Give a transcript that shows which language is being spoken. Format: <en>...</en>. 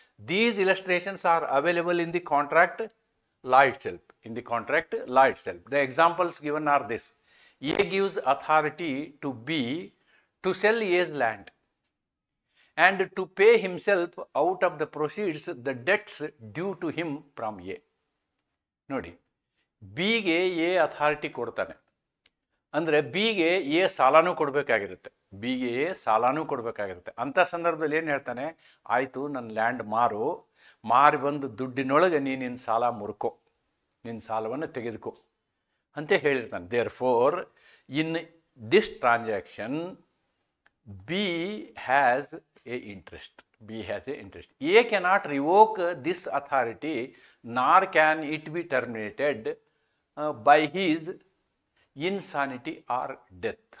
<en>These illustrations are available in the contract law itself. In the contract law itself. The examples given are this. A gives authority to B to sell A's land and to pay himself out of the proceeds the debts due to him from A.</en> <kn>ನೋಡಿ, ಬಿಗೆ A authority ಕೊಡ್ತಾನೆ ಅಂದರೆ ಬಿಗೆ A ಸಾಲನೂ ಕೊಡಬೇಕಾಗಿರುತ್ತೆ. ಬಿಗೆ A ಸಾಲನೂ ಕೊಡಬೇಕಾಗಿರುತ್ತೆ. ಅಂಥ ಸಂದರ್ಭದಲ್ಲಿ ಏನು ಹೇಳ್ತಾನೆ, ಆಯಿತು ನನ್ನ ಲ್ಯಾಂಡ್ ಮಾರಿ ಬಂದು ದುಡ್ಡಿನೊಳಗೆ ನಿನ್ನ ಸಾಲ ಮುರ್ಕೋ, ನಿನ್ನ ಸಾಲವನ್ನು ತೆಗೆದುಕೋ ಅಂತ ಹೇಳಿರ್ತಾನೆ.</kn> <en>Therefore in this transaction B has a interest. B has a interest. A cannot revoke this authority, nor can it be terminated by his insanity or death.</en>